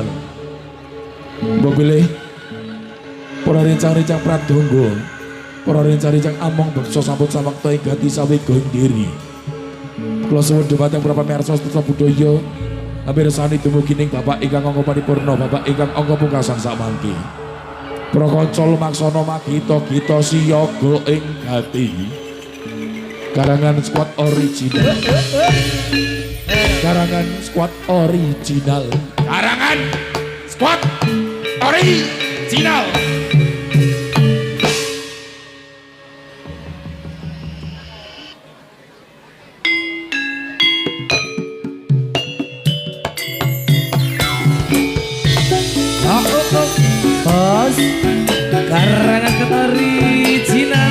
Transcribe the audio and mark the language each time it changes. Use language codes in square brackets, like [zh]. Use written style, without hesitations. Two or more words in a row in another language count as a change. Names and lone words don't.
[jv] Mbok pilih para rencang-rencang pradonga, para rencang-rencang among beksa sampun samakta ing gati sawega ing diri. Kula suwun dhumateng para pamirsa sedaya budaya amirsani dumugi ning Bapak ingkang angka paripurna, Bapak ingkang angka pungkasan samangke. Para kanca lumaksana magita-gita siyaga ing gati. [en] Karangan squad original. Karangan squad original. Karangan squad original. Bos, Karangan original